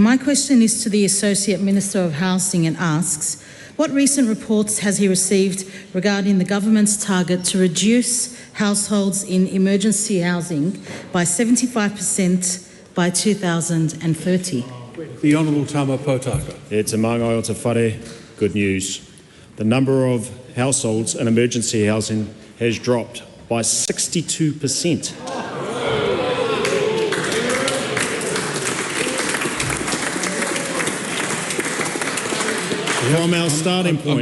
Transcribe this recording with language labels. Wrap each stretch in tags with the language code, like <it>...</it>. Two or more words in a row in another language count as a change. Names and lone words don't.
<en>My question is to the Associate Minister of Housing and asks, what recent reports has he received regarding the government's target to reduce households in emergency housing by 75% by 2030? The Honourable Tama Potaka.</en> <mi>E te māngai o te whare,</mi> <en>good news. The number of households in emergency housing has dropped by 62%. From our starting point,</en>